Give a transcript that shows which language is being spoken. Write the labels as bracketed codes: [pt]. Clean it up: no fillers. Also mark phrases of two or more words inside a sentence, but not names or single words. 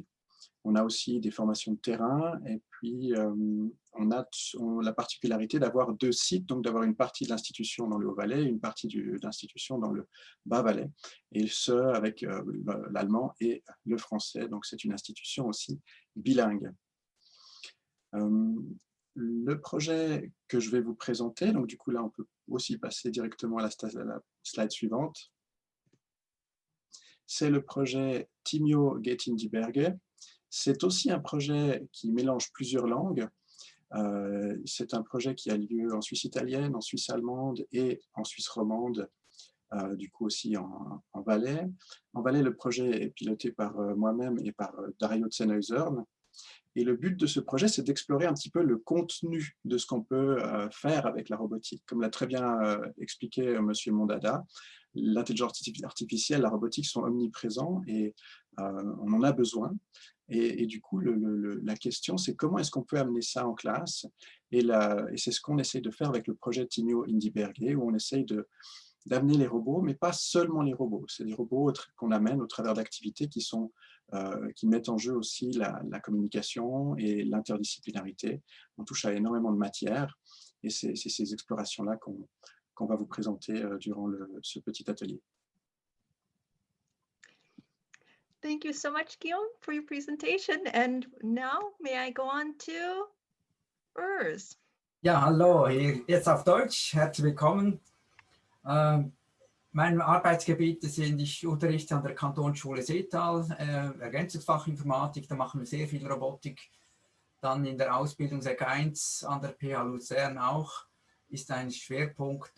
[fr] On a aussi des formations de terrain et puis on a la particularité d'avoir 2 sites, donc d'avoir une partie de l'institution dans le Haut-Valais et une partie de l'institution dans le Bas-Valais, et ce avec l'allemand et le français, donc c'est une institution aussi bilingue. Le projet que je vais vous présenter, donc du coup là on peut aussi passer directement à la slide suivante, c'est le projet Timio geht in die Berge. C'est aussi un projet qui mélange plusieurs langues. C'est un projet qui a lieu en Suisse italienne, en Suisse allemande et en Suisse romande, du coup aussi en Valais. En Valais, le projet est piloté par moi-même et par Dario Zenhäusern. Et le but de ce projet, c'est d'explorer un petit peu le contenu de ce qu'on peut faire avec la robotique. Comme l'a très bien expliqué M. Mondada, l'intelligence artificielle, la robotique sont omniprésents et on en a besoin. Et du coup, la question, c'est comment est-ce qu'on peut amener ça en classe, et c'est ce qu'on essaye de faire avec le projet Timio in die Berge, où on essaye d'amener les robots, mais pas seulement les robots. C'est des robots qu'on amène au travers d'activités qui mettent en jeu aussi la communication et l'interdisciplinarité. On touche à énormément de matières, et c'est ces explorations-là qu'on va vous présenter durant ce petit atelier. [en] Thank you so much, Guillaume, for your presentation. And now may I go on to Urs. [de] Ja, hallo, jetzt auf Deutsch. Herzlich willkommen. Meine Arbeitsgebiete sind, ich unterrichte an der Kantonsschule Seetal, Ergänzungsfach Informatik, da machen wir sehr viel Robotik. Dann in der Ausbildung Sek 1 an der PH Luzern auch, ist ein Schwerpunkt.